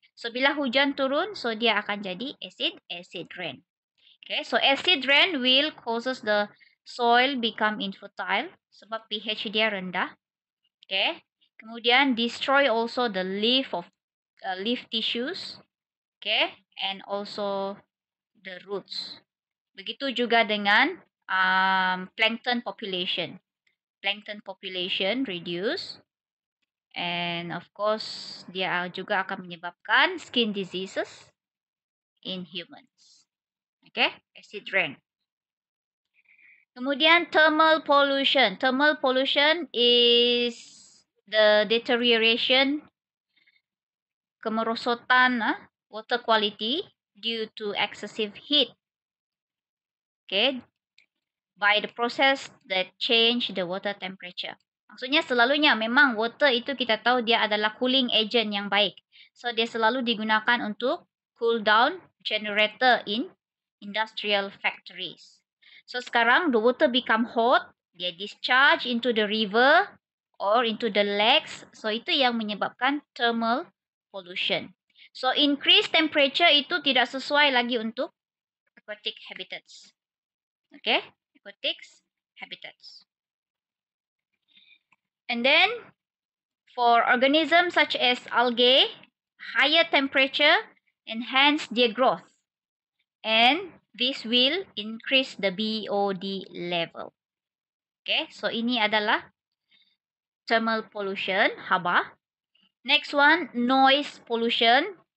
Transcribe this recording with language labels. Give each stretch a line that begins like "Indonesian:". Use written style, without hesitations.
English: So,
Malay: bila hujan turun, so dia akan jadi acid rain.
English: Okay, so acid rain will causes the soil become infertile
Malay: sebab pH dia rendah.
English: Okay,
Malay: kemudian
English: destroy also the leaf tissues. Okay, and also the roots.
Malay: Begitu juga dengan plankton population.
English: Plankton population reduce. And of course,
Malay: dia juga akan menyebabkan
English: skin diseases in humans. Okay, acid rain.
Malay: Kemudian
English: thermal pollution. Thermal pollution is the deterioration,
Malay: kemerosotan
English: water quality due to excessive heat. Okay, by the process that change the water temperature.
Malay: Maksudnya selalunya memang water itu kita tahu dia adalah
English: cooling agent
Malay: yang baik. So dia selalu digunakan untuk
English: cool down generator in industrial factories.
Malay: So sekarang
English: the water become hot,
Malay: dia
English: discharge into the river or into the lakes.
Malay: So itu yang menyebabkan
English: thermal pollution. So increased temperature
Malay: itu tidak sesuai lagi untuk
English: aquatic habitats. Okay, aquatic habitats. And then for organisms such as algae, higher temperature enhance their growth. And this will increase the BOD level.
Malay: Okay, so ini adalah
English: thermal pollution,
Malay: haba.
English: Next one, noise pollution.